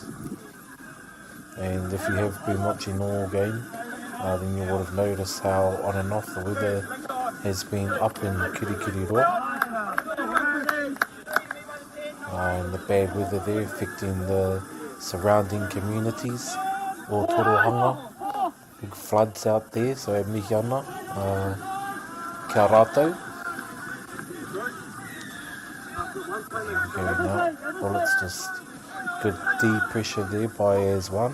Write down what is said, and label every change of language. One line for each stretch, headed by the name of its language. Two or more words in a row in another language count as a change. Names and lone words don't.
English: And if you have been watching all game, then you would have noticed how on and off the weather has been up in Kirikiriroa. And the bad weather there affecting the surrounding communities,
Māori: o Torohanga.
English: Big floods out there, so
Māori: e mihi ana, kia rātou.
English: There we go now, bullets just good deep pressure there by as one.